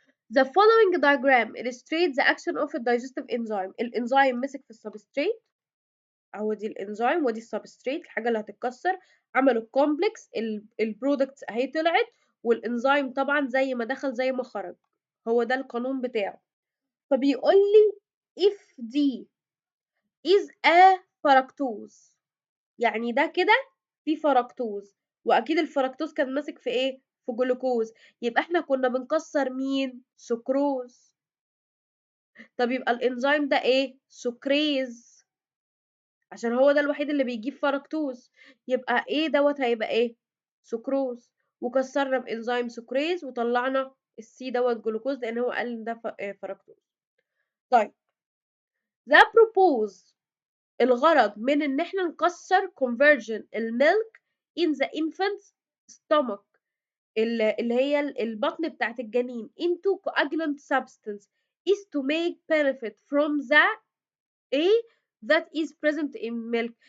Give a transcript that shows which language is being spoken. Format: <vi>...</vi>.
<en>The following diagram illustrates the action of a digestive enzyme.</en> <ar>الانزيم مسك في السبستريت، اهو دي الانزيم ودي السبستريت الحاجه اللي هتتكسر، عملوا الكومبلكس، البرودكتس اهي طلعت، والانزيم طبعا زي ما دخل زي ما خرج، هو ده القانون بتاعه. فبيقول لي</ar> <en>if D is a fructose،</en> <ar>يعني ده كده في فركتوز، واكيد الفركتوز كان ماسك في ايه؟ في جلوكوز، يبقى احنا كنا بنكسر مين؟ سكروز. طب يبقى الانزيم ده ايه؟ سكريز، عشان هو ده الوحيد اللي بيجيب فركتوز، يبقى ايه دوت هيبقى ايه؟ سكروز. وكسرنا بانزيم سكريز وطلعنا السي دوت جلوكوز لان هو قال ان ده فركتوز. طيب ده بروبوز، الغرض من ان احنا نكسر conversion الميلك</ar> <en>in the infant's stomach،</en> <ar>اللي هي البطن بتاعت الجنين</ar> <en>into coagulant substance is to make benefit from the A that is present in milk.</en>